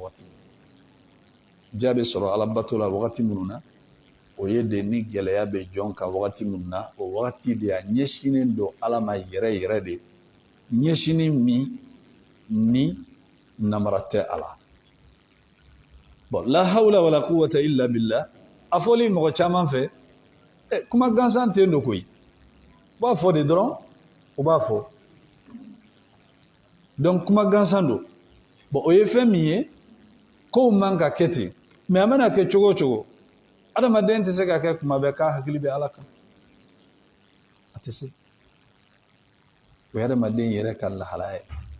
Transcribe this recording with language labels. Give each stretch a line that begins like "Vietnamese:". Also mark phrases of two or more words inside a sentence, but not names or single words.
Bambara: wagati ja bɛ sɔrɔ alabato la wagati minnu na o ye de ni gɛlɛya bɛ jɔn kan wagati minnu na o wagati de a ɲɛsinnen don ala ma yɛrɛ yɛrɛ de ɲɛsinin min ni namara tɛ a la bon
Arabic: لا حول ولا قوة إلا بالله
Bambara: a fɔli mɔgɔ caman fɛ kuma gansan tɛ don koyi u b'a fɔ de dɔrɔn u b'a fɔ donc kuma gansan don bon o ye fɛn min ye kow man ka kɛ ten mais a mana kɛ cogo o cogo adamaden tɛ se ka kɛ kuma bɛɛ k'a hakili bɛ ala kan a tɛ se o ye adamaden yɛrɛ ka lahala ye